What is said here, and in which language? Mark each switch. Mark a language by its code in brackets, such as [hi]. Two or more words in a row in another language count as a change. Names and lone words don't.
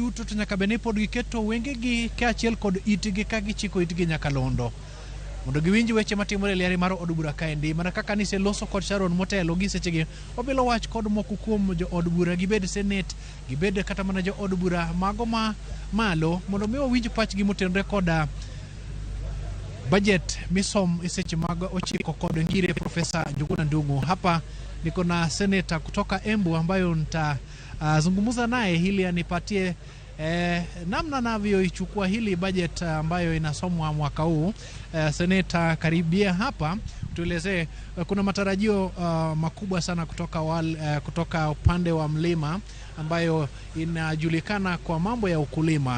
[luo] duto to nyaka bene pod giketo wenge gi kaachiel kod itgi ka gichiko itgi nyaka londo mondo giwinj weche matimore e liare mar od bura kaendi mana kaka ni se loso kod Sharon motelo gi sechegi obilo wach kod moko kuom jo od bura gibed senate gibed kata mana jo od bura mago ma malo mondo mi owinj pachgi motenore kod budget misom iseche mag ochiko kod ngire Profesa Njuguna Ndung'u. [sw] Hapa niko na senator kutoka Embu ambayo nitazungumza naye ili anipatie namna anavyoichukua hili budget ambayo inasomwa mwaka huu. Senator, karibia hapa tuelezee, kuna matarajio makubwa sana kutoka upande wa mlima ambayo inajulikana kwa mambo ya ukulima.